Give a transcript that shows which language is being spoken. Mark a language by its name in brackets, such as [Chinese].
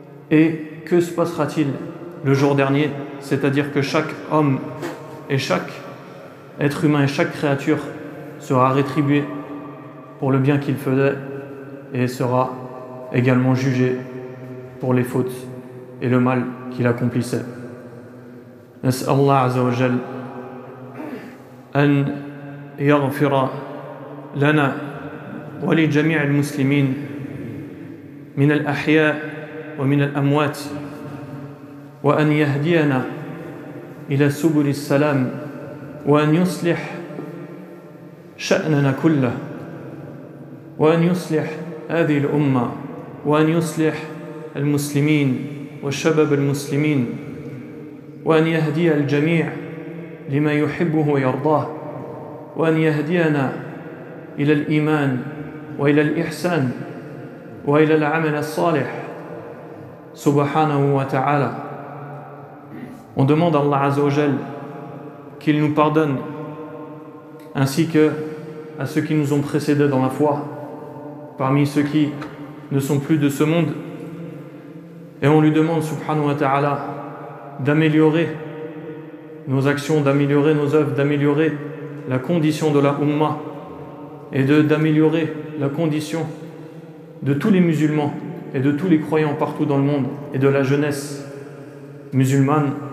[French] Et que se passera-t-il le jour dernier? C'est-à-dire que chaque homme et chaque être humain et chaque créature sera rétribué pour le bien qu'il faisait et sera également jugé pour les fautes et le mal qu'il accomplissait. [Arabic] نسأل الله عز وجل أن يغفر لنا ولجميع المسلمين من الأحياء ومن الأموات، وأن يهدينا إلى سبل السلام، وأن يصلح شأننا كله، وأن يصلح هذه الأمة، وأن يصلح المسلمين والشباب المسلمين، وأن يهدي الجميع لما يحبه ويرضاه، وأن يهدينا إلى الإيمان وإلى الإحسان وإلى العمل الصالح سبحانه وتعالى. [French] On demande à Allah Azza wa Jal qu'il nous pardonne, ainsi que à ceux qui nous ont précédés dans la foi, parmi ceux qui ne sont plus de ce monde. Et on lui demande subhanahu wa ta'ala d'améliorer nos actions, d'améliorer nos œuvres, d'améliorer la condition de la Ummah et d'améliorer la condition de tous les musulmans et de tous les croyants partout dans le monde et de la jeunesse musulmane.